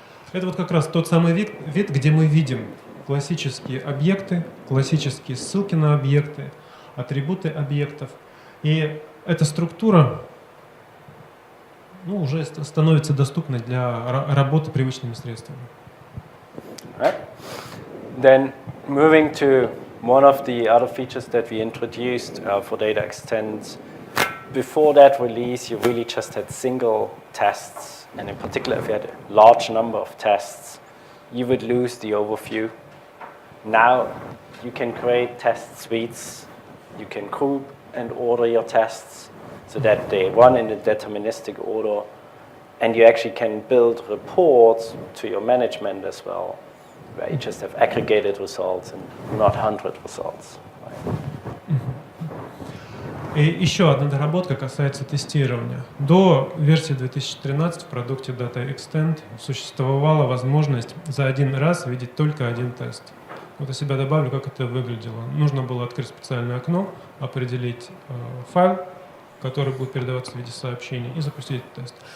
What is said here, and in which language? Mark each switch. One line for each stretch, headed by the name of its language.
Russian: Это вот как раз тот самый вид, где мы видим классические объекты, классические ссылки на объекты, атрибуты объектов. И эта структура уже становится доступной для работы привычными средствами.
English: Right. Then moving to one of the other features that we introduced for data extends. Before that release, you really just had single tests, and in particular, if you had a large number of tests, you would lose the overview. Now, you can create test suites. You can group and order your tests so that they run in a deterministic order, and you actually can build reports to your management as well, where you just have aggregated results and not 100 results.
Russian: И еще одна доработка касается тестирования. До версии 2013 в продукте Data Extend существовала возможность за один раз видеть только один тест. Вот я себя добавлю, как это выглядело. Нужно было открыть специальное окно, определить файл, который будет передаваться в виде сообщений, и запустить этот тест.